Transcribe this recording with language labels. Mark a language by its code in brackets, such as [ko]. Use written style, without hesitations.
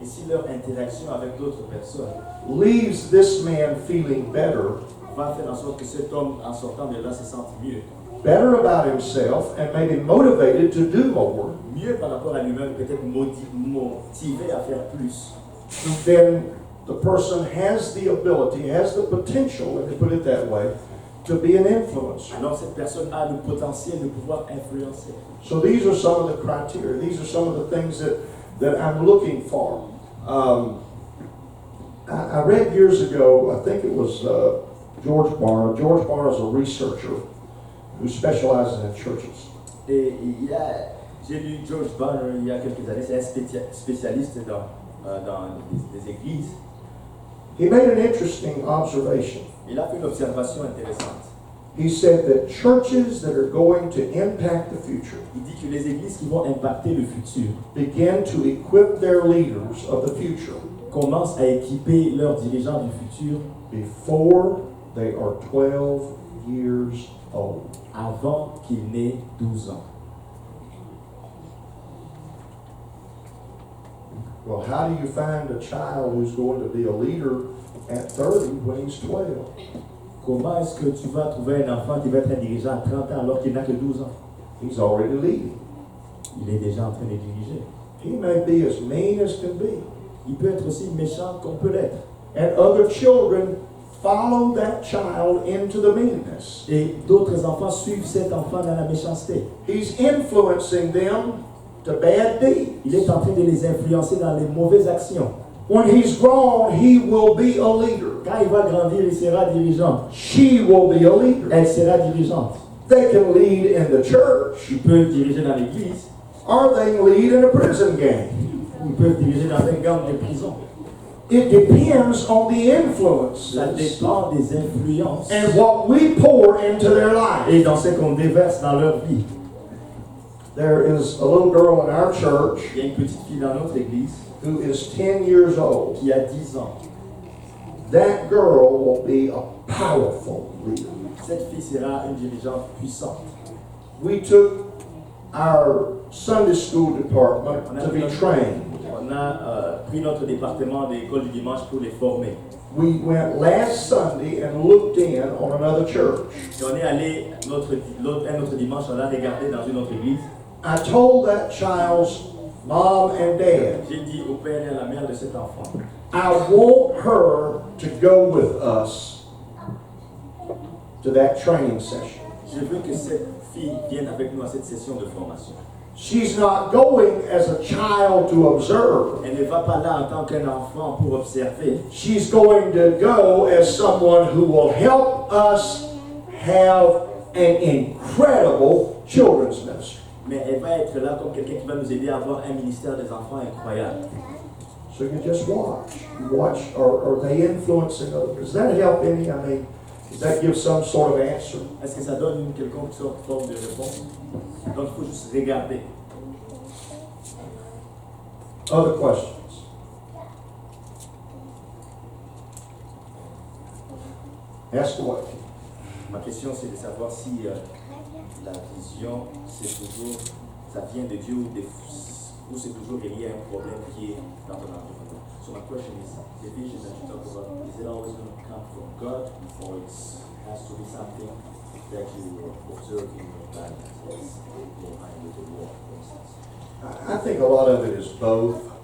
[fr] Et si leur interaction avec d'autres personnes [en] leaves this man feeling better, [fr] va faire en sorte que cet homme, en sortant de là, se sente mieux. [en] better about himself, and maybe motivated to do more, [fr] Mieux par rapport à lui-même, peut-être motivé à faire plus. [en] then the person has the ability, has the potential, let me put it that way, to be an influencer. [fr] alors cette personne a le potentiel de pouvoir influencer. [en] So these are some of the criteria. These are some of the things that I'm looking for. I read years ago, I think it was George Barna. George Barna is a researcher who specializes in churches. [fr] Et j'ai lu George Barna il y a quelques années, c'est un spécialiste dans des églises. [en] He made an interesting observation. [fr] Il a fait une observation intéressante. [en] He said that churches that are going to impact the future [fr] Il dit que les églises qui vont impacter le futur [en] begin to equip their leaders of the future [fr] commencent à équiper leurs dirigeants du futur [en] before they are 12 years old. [fr] avant qu'ils n'aient 12 ans. [en] Well, how do you find a child who's going to be a leader at 30 when he's 12? [fr] Comment est-ce que tu vas trouver un enfant qui va être un dirigeant à 30 ans alors qu'il n'a que 12 ans? [en] He's already leading. [fr] Il est déjà en train de diriger. [en] He may be as mean as can be. [fr] Il peut être aussi méchant qu'on peut l'être. [en] And other children follow that child into the meanness. [fr] Et d'autres enfants suivent cet enfant dans la méchanceté. [en] He's influencing them to bad deeds. [fr] Il est en train de les influencer dans les mauvaises actions. [en] When he's grown, he will be a leader. [fr] Quand il va grandir, il sera dirigeant. [en] She will be a leader. [fr] Elle sera dirigeante. [en] They can lead in the church, [fr] Ils peuvent diriger dans l'église, [en] or they can lead in a prison gang. [fr] ils peuvent diriger dans un gang de prison. [en] It depends on the influences [fr] Ça dépend des influences [en] and what we pour into their life. [fr] et dans ce qu'on déverse dans leur vie. [en] There is a little girl in our church [fr] Il y a une petite fille dans notre église [en] who is 10 years old. [fr] qui a 10 ans. [en] That girl will be a powerful leader. [fr] Cette fille sera une dirigeante puissante. [en] We took our Sunday school department to be trained. [fr] On a pris notre département de l'école du dimanche pour les former. [en] We went last Sunday and looked in on another church. [fr] Et on est allé un autre dimanche, on a regardé dans une autre église. [en] I told that child's mom and dad, [fr] J'ai dit au père et à la mère de cet enfant, [en] I want her to go with us to that training session. [fr] je veux que cette fille vienne avec nous à cette session de formation. [en] She's not going as a child to observe. [fr] Elle ne va pas là en tant qu'un enfant pour observer. [en] She's going to go as someone who will help us have an incredible children's ministry. [fr] Mais elle va être là comme quelqu'un qui va nous aider à avoir un ministère des enfants incroyable. [en] So you just watch. You watch, are they influencing others? Does that help any? I mean, does that give some sort of answer? [fr] Est-ce que ça donne une quelconque forme de réponse? Donc il faut juste regarder. [en] Other questions? Ask away. [fr] Ma question c'est de savoir si la vision ça vient de Dieu ou c'est toujours lié à un problème qui est dans ton environnement. [en] So my question is, the vision that you talk about, is it always going to come from God or it has to be something that you observe in your life that's behind the wall, for instance? I think a lot of it is both.